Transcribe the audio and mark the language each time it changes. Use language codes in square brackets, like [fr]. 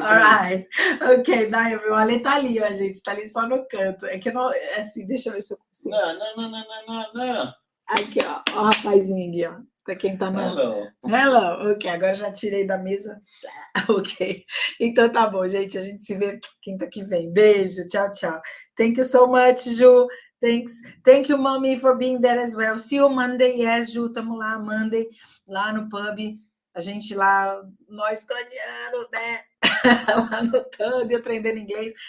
[en] alright, ok, bye, everyone. [pt] A Lê tá ali, ó, gente, tá ali só no canto. É que eu não, assim, deixa eu ver se eu consigo. Não. Aqui, ó, o rapazinho aqui, ó, pra quem tá no... Hello, ok, agora já tirei da mesa, ok. Então tá bom, gente, a gente se vê quinta que vem. Beijo, tchau, tchau. [en] Thank you so much, Ju. Thank you, mommy, for being there as well. See you Monday. Yes, Ju, [pt] tamo lá, [en] Monday, [pt] lá no pub. A gente lá, nós cranianos, né? Lá no pub, aprendendo inglês.